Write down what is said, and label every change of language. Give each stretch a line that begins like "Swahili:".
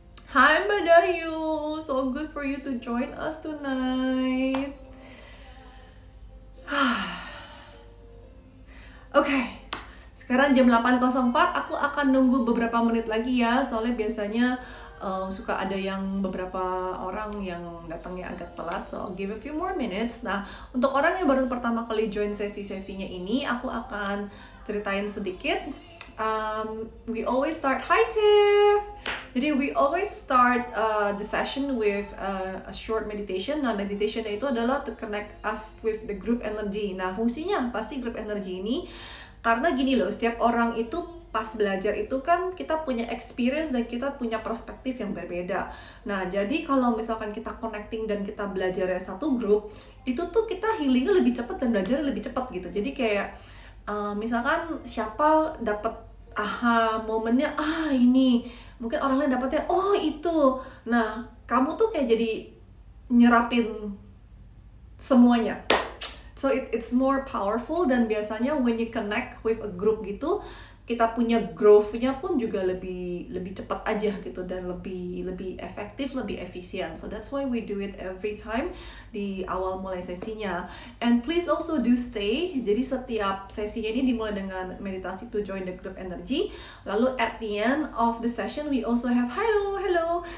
English: Hi Mbak Dayu, so good for you to join us tonight.
Indonesian: Oke, sekarang jam 8.04, aku akan nunggu beberapa menit lagi ya, soalnya biasanya suka ada yang beberapa orang yang datangnya agak telat, so I'll give a few more minutes. Nah, untuk orang yang baru pertama kali join sesi-sesinya ini, aku akan ceritain sedikit.
English: We always start, hi Tiff! Jadi we always start the session with a short meditation. Nah, meditation itu adalah to connect us with the group energy.
Indonesian: Nah, fungsinya apa sih group energy ini? Karena gini loh, setiap orang itu pas belajar itu kan kita punya experience dan kita punya perspektif yang berbeda. Nah, jadi kalau misalkan kita connecting dan kita belajar satu grup, itu tuh kita healingnya lebih cepat dan belajar lebih cepat gitu. Jadi kayak misalkan siapa dapat aha momennya, ini mungkin orang lain dapatnya oh itu. Nah, kamu tuh kayak jadi nyerapin semuanya. So it's more powerful, dan biasanya when you connect with a group gitu, kita punya growth-nya pun juga lebih cepat aja gitu, dan lebih efektif, lebih efisien.
English: So that's why we do it every time di awal mulai sesinya. And please also do stay.
Indonesian: Jadi setiap sesinya ini dimulai dengan meditasi to join the group energy.
English: Lalu at the end of the session we also have hello.